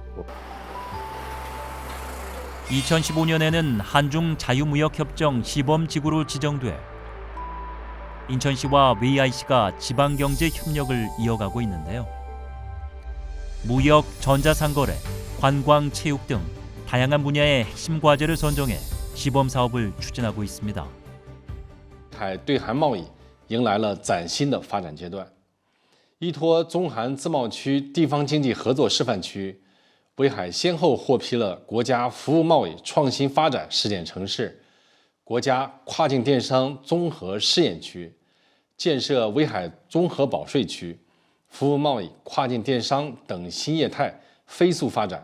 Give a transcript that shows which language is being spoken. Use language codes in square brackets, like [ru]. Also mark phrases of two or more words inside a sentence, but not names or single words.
[ko] 2015년에는 한중 자유무역협정 시범지구로 지정돼 인천시와 웨이하이시가 지방경제 협력을 이어가고 있는데요. 무역, 전자상거래, 관광, 체육 등 다양한 분야의 핵심 과제를 선정해 시범 사업을 추진하고 있습니다. [zh] 对韩贸易迎来了崭新的发展阶段。依托中韩自贸区地方经济合作示范区，威海先后获批了国家服务贸易创新发展试点城市、国家跨境电商综合试验区，建设威海综合保税区，服务贸易、跨境电商等新业态飞速发展。